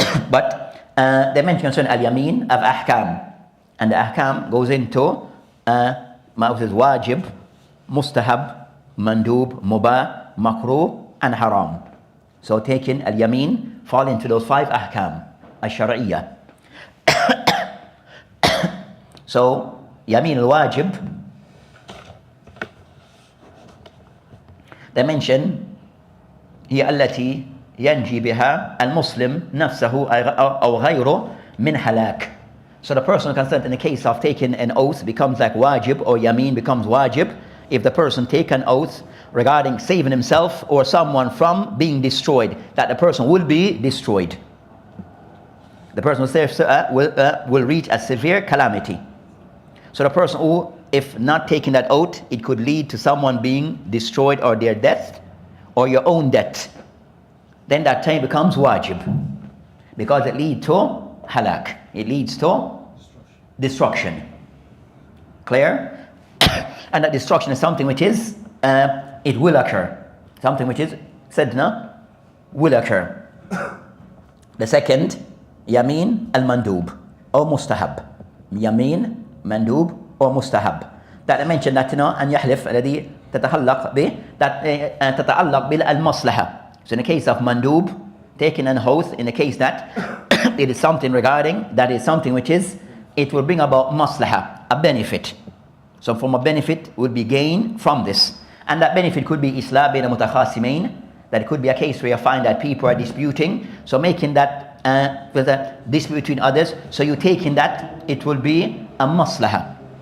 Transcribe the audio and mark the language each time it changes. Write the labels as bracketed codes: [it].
[en] But they mention al-yameen of ahkam. And the ahkam goes into wajib, mustahab, mandub, mubah, makruh, and haram. So taking al-yameen fall into those 5 ahkam al-shar'iyyah. So yameen al-wajib, they mention [ar] هي التي ينجي بها المسلم نفسه أو غيره من هلاك. [en] So the person concerned in the case of taking an oath becomes like wajib, or yameen becomes wajib if the person take an oath regarding saving himself or someone from being destroyed, that the person will be destroyed. The person will reach a severe calamity. So the person who, if not taking that oath, it could lead to someone being destroyed or their death or your own death. Then that time becomes wajib. Because it leads to halak. It leads to destruction. Clear? And that destruction is something which is, it will occur. Something which is, said no, will occur. The second, Yameen al-Mandub, or Mustahab. Yameen, Mandub, or Mustahab. That I mentioned that, [ar] أن يحلف الذي تتعلق به, that تتعلق بالمصلحة. [en] So in the case of Mandub, taking an oath, in the case that it is something regarding, that is something which is, it will bring about maslaha, a benefit. Some form of benefit would be gained from this. And that benefit could be Islah bayna mutakhasimain, that it could be a case where you find that people are disputing, so making that with a dispute between others, so you taking that, it will be a maslaha.